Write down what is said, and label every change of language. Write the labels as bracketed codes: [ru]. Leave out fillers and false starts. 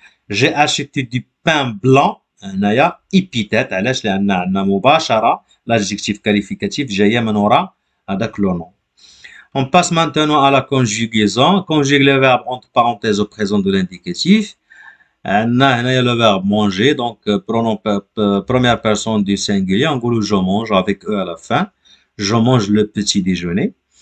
[fr] J'ai acheté du pain blanc. [ar] هنايا [fr] épithète. [ar] علاش؟ لأن عندنا مباشرة [fr] l'adjectif qualificatif [ar] جاية من وراء هذاك [fr] le nom. On passe maintenant à la conjugaison. Conjugue le verbe entre parenthèses au présent de l'indicatif. [ar] عندنا هنايا [fr] le verbe manger. Donc, pronom première personne du singulier. On dit je mange avec E à la fin. Je mange le petit déjeuner.